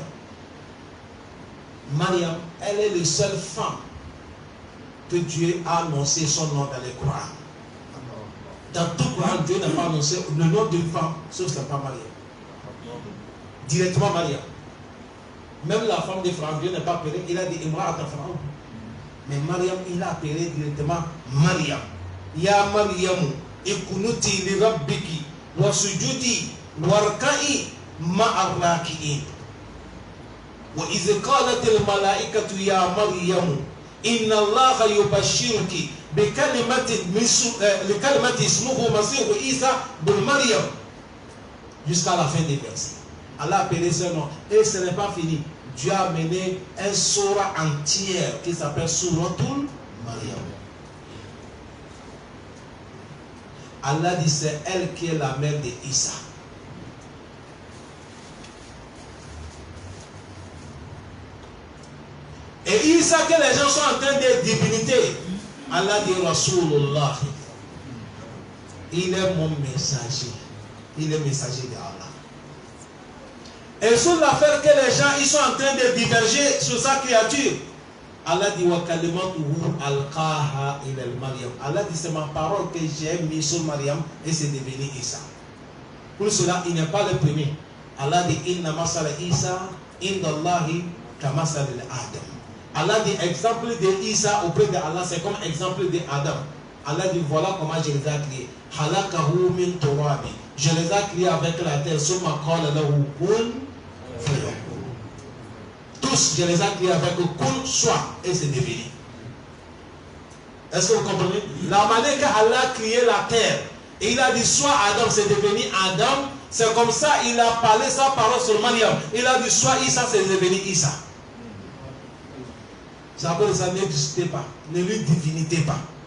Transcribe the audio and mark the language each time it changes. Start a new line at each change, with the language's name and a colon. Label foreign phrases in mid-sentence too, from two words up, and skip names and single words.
French: Maryam, elle est la seule femme que Dieu a annoncé son nom dans les Coran. Dans tout Coran, Dieu n'a pas annoncé le nom d'une femme, sauf que ce n'est pas Maryam. Directement Maryam. Même la femme de Pharaon, Dieu n'a pas appelé, il a dit Imra à ta Pharaon. Mais Maryam, il a appelé directement Maryam.
Arabic: يا مريم اقنتي لربك واسجدي واركعي مع الراكعين. وإذ قالت الملائكة يا مريم إن الله يبشرك بكلمة اسمه مسيح عيسى بن مريم.
French: Jusqu'à la fin des versets. Allah a appelé ce nom. Et ce n'est pas fini. Dieu a amené un surah entière qui s'appelle Suratul Maryam. Allah dit c'est elle qui est la mère de Isa. Et Isa que les gens sont en train de divinité, Allah dit Rasulullah. Il est mon messager. Il est messager d'Allah. Et sur l'affaire que les gens ils sont en train de diverger sur sa créature, Allah dit
Arabic: وكلمته ألقاها إلى مريم.
French: Allah dit c'est ma parole que j'ai mis sur Maryam et c'est devenu Isa. Pour cela, il n'est pas le premier. Allah dit
Arabic: إن مثل عيسى عند الله كمثل آدم.
French: Allah dit exemple de Isa auprès de Allah, c'est comme exemple de Adam. Allah dit voilà comment je les ai créés.
Arabic: خلقه من تراب.
French: Je les ai créés avec la terre.
Arabic: ثم قال له كن فيكون.
French: Tous, je les ai créés avec kun soit et c'est devenu. Est-ce que vous comprenez? La manière qu'Allah a créé la terre, et il a dit soit Adam, c'est devenu Adam, c'est comme ça, il a parlé sa parole sur Mariam. Il a dit soit Issa, c'est devenu Issa. Ça veut dire ça n'existait pas, ne lui divinité pas.